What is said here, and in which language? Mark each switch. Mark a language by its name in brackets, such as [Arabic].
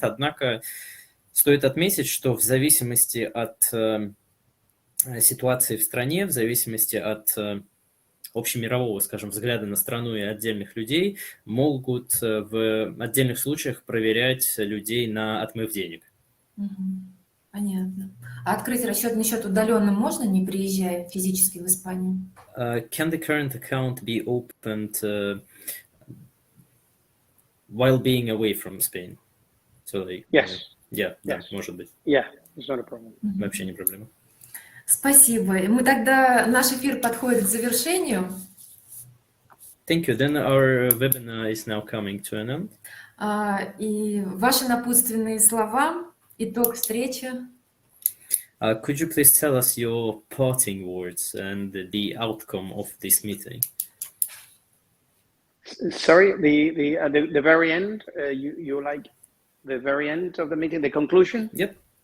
[Russian] Однако стоит отметить, что в зависимости от ситуации в стране, в зависимости от общемирового, скажем, взгляда на страну и отдельных людей, могут в отдельных случаях проверять людей на отмыв денег. Понятно. А открыть расчетный счет удаленно можно, не приезжая физически в Испанию? [English] Can the current account be opened while being away from Spain? So like, Yes. Yeah, Yes. [Russian] может быть. [English] Yeah, it's not a problem. [Russian] Вообще не проблема. Спасибо. Мы тогда, наш эфир подходит к завершению. [English] Thank you. Then our webinar is now coming to an end. [Russian] И ваши напутственные слова, итог встречи. [English] Could you please tell us your parting words and the outcome of this meeting? Sorry, the very end. You like the very end of the meeting, the conclusion? Yep.